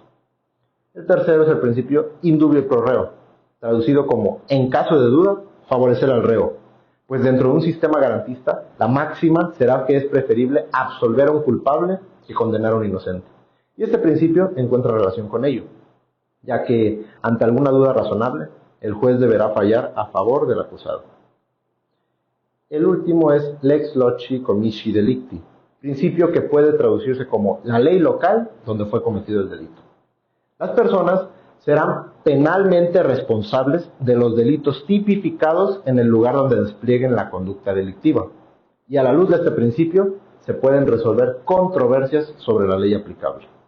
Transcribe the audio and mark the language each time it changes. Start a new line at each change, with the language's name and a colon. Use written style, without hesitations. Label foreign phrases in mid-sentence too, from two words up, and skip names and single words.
Spanish: El tercero es el principio
Latin: indubio pro reo,
Spanish: traducido como en caso de duda, favorecer al reo, pues dentro de un sistema garantista, la máxima será que es preferible absolver a un culpable que condenar a un inocente. Y este principio encuentra relación con ello, ya que ante alguna duda razonable, el juez deberá fallar a favor del acusado. El último es
Latin: lex loci comici delicti,
Spanish: principio que puede traducirse como la ley local donde fue cometido el delito. Las personas serán penalmente responsables de los delitos tipificados en el lugar donde desplieguen la conducta delictiva. Y a la luz de este principio, se pueden resolver controversias sobre la ley aplicable.